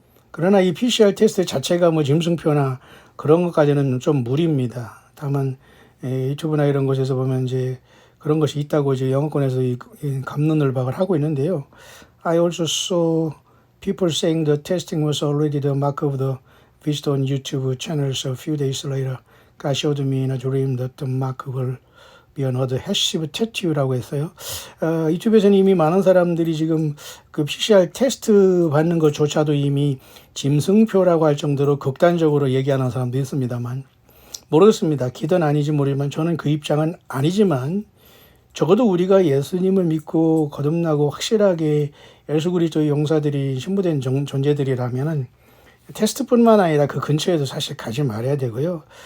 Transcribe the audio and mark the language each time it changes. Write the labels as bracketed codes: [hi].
[ko] 그러나 이 PCR 테스트 자체가 뭐 짐승표나 그런 것까지는 좀 무리입니다. 다만 유튜브나 이런 곳에서 보면 이제 그런 것이 있다고 이제 영어권에서 이 갑론을박을 하고 있는데요. [en] I also saw people saying the testing was already the mark of the beast on YouTube channels a few days later. God showed me in a dream that the mark will be another massive tattoo [ko] 라고 했어요. 유튜브에서는 이미 많은 사람들이 지금 그 PCR 테스트 받는 것조차도 이미 짐승표라고 할 정도로 극단적으로 얘기하는 사람도 있습니다만 모르겠습니다. 기도는 아니지 모르지만 저는 그 입장은 아니지만 적어도 우리가 예수님을 믿고 거듭나고 확실하게 예수 그리스도의 용사들이 신부된 존재들이라면은 테스트뿐만 아니라 그 근처에도 사실 가지 말아야 되고요.